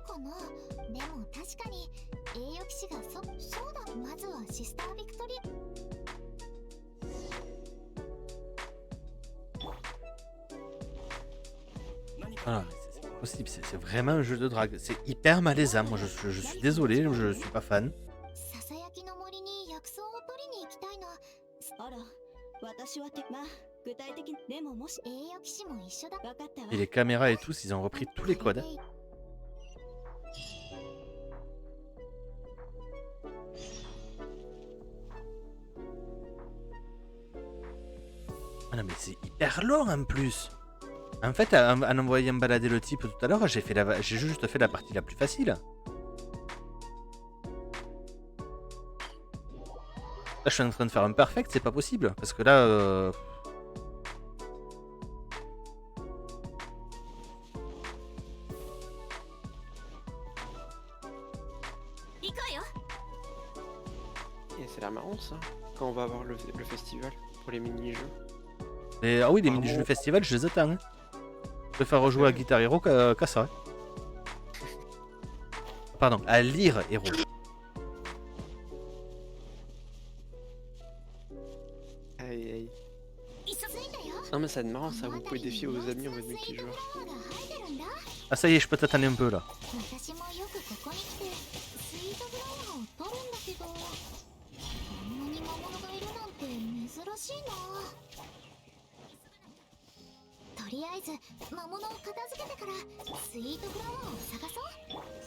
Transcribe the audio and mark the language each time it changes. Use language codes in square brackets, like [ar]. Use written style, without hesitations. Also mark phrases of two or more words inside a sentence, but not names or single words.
[ja] の。でも確かに栄誉騎士がそうだ。まずはシスタービクトリア。 [fr] Ah, c'est pas possible, c'est vraiment un jeu de drague. C'est hyper malaisant. Moi, je suis désolé, je suis pas fan. [ja] ささやきの森に薬草を取りに行きたいな。あら、私はまあ具体的にでももし栄誉騎士も一緒だ。分かったわ。 [fr] Et les caméras et tous, ils ont repris tous les codes. Ah non, mais c'est hyper long en plus. En fait, en envoyant balader le type tout à l'heure, j'ai juste fait la partie la plus facile. Là, je suis en train de faire un perfect, c'est pas possible. Parce que là... [ja] 行くわよ。 [fr] Et c'est la marrant ça, quand on va avoir le festival pour les mini-jeux. Mais, ah oui, les Apparemment- mini-jeux festival, je les attends. Hein. Je préfère rejouer à Guitar Hero qu'à ça. Hein. Pardon, à lire Hero. Aïe aïe. [ja] 着いたよ。 [fr] Non mais ça va être marrant ça, vous pouvez défier vos amis en mode multijoueur. [ja] フラワーが生えてるんだ。 [fr] Ah ça y est, je peux t'attendre un peu là. [ja] 私もよくここに来てスイートフラワーを取るんだけど、こんなに魔物がいるなんて珍しいな。とりあえず魔物を片付けてからスイートフラワーを探そう。